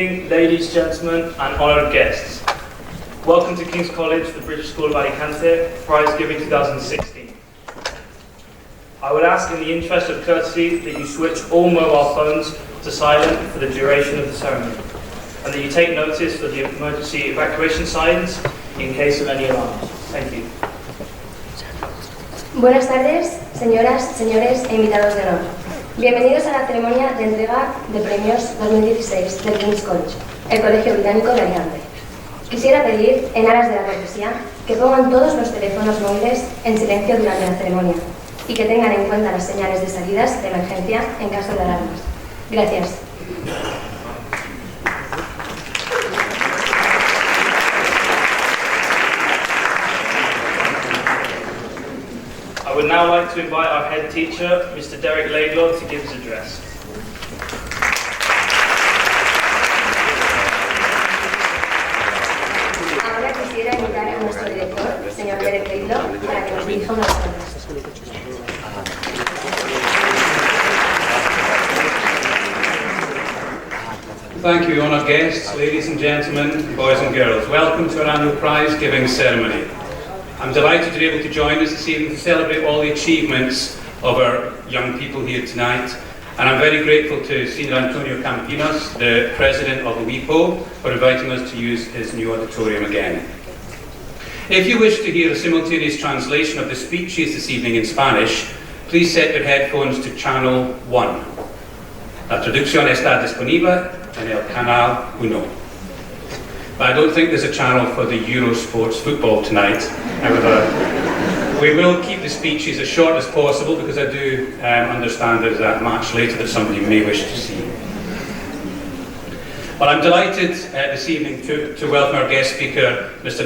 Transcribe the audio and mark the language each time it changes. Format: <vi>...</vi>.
<en>ladies, gentlemen, and honoured guests. Welcome to King's College, the British School of Alicante, Prize Giving 2016. I would ask, in the interest of courtesy, that you switch all mobile phones to silent for the duration of the ceremony, and that you take notice of the emergency evacuation signs in case of any alarms. Thank you.</en> <es>Buenas tardes, señoras, señores e invitados de honor. Bienvenidos a la ceremonia de entrega de premios 2016 del King's College, el Colegio Británico de Alicante. Quisiera pedir, en aras de la cortesía, que pongan todos los teléfonos móviles en silencio durante la ceremonia y que tengan en cuenta las señales de salidas de emergencia en caso de alarmas. Gracias.</es> <en>I would now like to invite our head teacher, Mr. Derek Laidlaw, to give his address.</en> <es>Ahora quisiera invitar a nuestro director, señor Derek Laidlaw, para que nos dirija unas palabras.</es> <en>Thank you, honoured guests, ladies and gentlemen, boys and girls. Welcome to our annual prize giving ceremony. I'm delighted to be able to join us this evening to celebrate all the achievements of our young people here tonight. And I'm very grateful to Senior Antonio Campinos, the President of WIPO, for inviting us to use his new auditorium again. If you wish to hear a simultaneous translation of the speeches this evening in Spanish, please set your headphones to channel 1.</en> <es>La traducción está disponible en el canal 1.</es> <en>But I don't think there's a channel for the Eurosports football tonight. However, we will keep the speeches as short as possible because I do understand there's that match later that somebody may wish to see. Well, I'm delighted this evening to welcome our guest speaker, Mr.</en>